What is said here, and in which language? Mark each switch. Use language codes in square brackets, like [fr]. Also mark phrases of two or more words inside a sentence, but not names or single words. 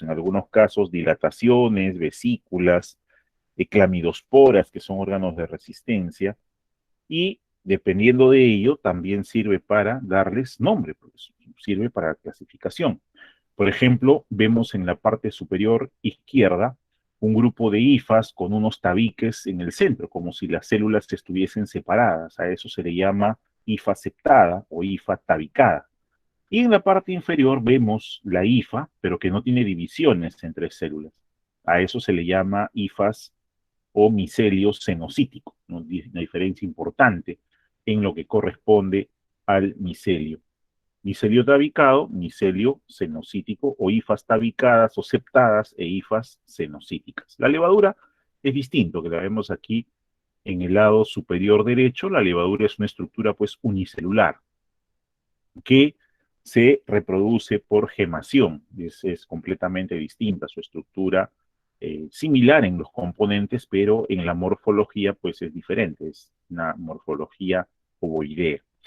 [es] En algunos casos, dilataciones, vesículas, clamidosporas, que son órganos de resistencia, y dependiendo de ello, también sirve para darles nombre, pues, sirve para clasificación. Por ejemplo, vemos en la parte superior izquierda un grupo de hifas con unos tabiques en el centro, como si las células estuviesen separadas. A eso se le llama hifa septada o hifa tabicada. Y en la parte inferior vemos la hifa, pero que no tiene divisiones entre células. A eso se le llama hifas o micelio cenocítico, ¿no? Una diferencia importante en lo que corresponde al micelio. Micelio tabicado, micelio cenocítico, o hifas tabicadas o septadas e hifas cenocíticas. La levadura es distinto, que la vemos aquí en el lado superior derecho. La levadura es una estructura pues unicelular que se reproduce por gemación. Es completamente distinta su estructura, similar en los componentes, pero en la morfología pues es diferente, es una morfología ovoidea.